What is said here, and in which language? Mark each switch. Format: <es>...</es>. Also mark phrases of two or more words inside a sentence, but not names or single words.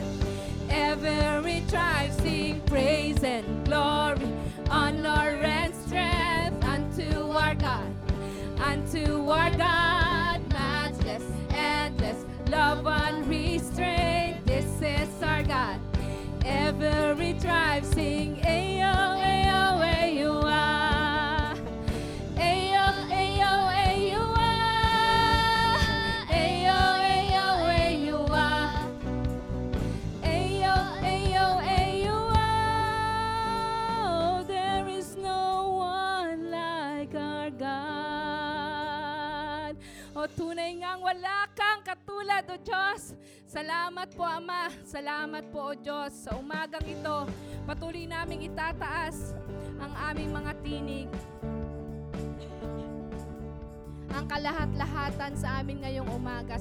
<en>Every tribe sing praise and glory, honor and strength. Unto our God. Unto our God, matchless, endless, love unrestrained. This is our God. Every tribe sing, Ayo, Ayo, Ayo, ah. Ayo, Ayo, Ayo, ah. Ayo, Ayo, Ayo, ah. Ayo, Ayo, Ayo, ah. Oh, there is no one like our God.</en> <tl>O tunay ngang wala kang katulad, O Diyos. Salamat po, Ama. Salamat po, O Diyos. Sa umagang ito, patuloy naming itataas ang aming mga tinig. Ang kalahat-lahatan sa amin ngayong umaga.</tl>